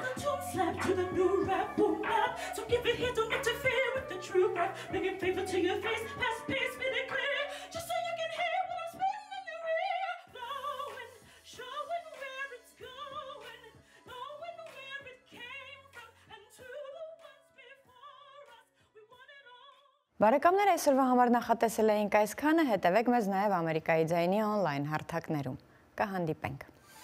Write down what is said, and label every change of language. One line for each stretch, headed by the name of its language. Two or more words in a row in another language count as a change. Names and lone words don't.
English: The tune slap to the new rap, boom bap, so give it here, don't interfere with the true rap, bringing paper to your face, pass space, spit it clear, just so you can hear what I'm spitting in your ear, flowing, showing where it's going, knowing where it came from, and to the ones before us, we want it all.
Armenian: Բարեկամներ, այսօրվա համար նախատեսել էինք այսքանը, հետևեք մեզ նաև Ամերիկայի Ձայնի on-line հարթակներում։ Կհանդիպենք։